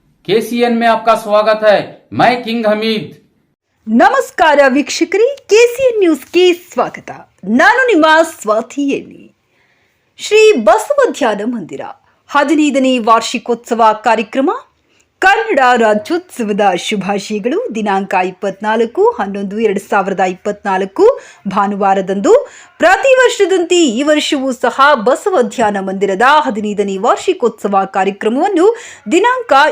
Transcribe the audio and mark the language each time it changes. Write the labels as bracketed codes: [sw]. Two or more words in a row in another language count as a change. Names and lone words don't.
[hi] केसीएन में आपका स्वागत है। मैं किंग हमीद। [kn] ನಮಸ್ಕಾರ ವೀಕ್ಷಕರೇ, ಕೆಸಿಎನ್ ನ್ಯೂಸ್ಗೆ ಸ್ವಾಗತ. ನಾನು ನಿಮ್ಮ ಸ್ವಾತಿಯಲ್ಲಿ. ಶ್ರೀ ಬಸವ ಧ್ಯಾನ ಮಂದಿರ 15ನೇ ವಾರ್ಷಿಕೋತ್ಸವ ಕಾರ್ಯಕ್ರಮ ಕನ್ನಡ ರಾಜ್ಯೋತ್ಸವದ ಶುಭಾಶಯಗಳು. ದಿನಾಂಕ 24/11/2024 ಭಾನುವಾರದಂದು ಪ್ರತಿ ವರ್ಷದಂತೆ ಈ ವರ್ಷವೂ ಸಹ ಬಸವ ಧ್ಯಾನ ಮಂದಿರದ 15ನೇ ವಾರ್ಷಿಕೋತ್ಸವ ಕಾರ್ಯಕ್ರಮವನ್ನು ದಿನಾಂಕ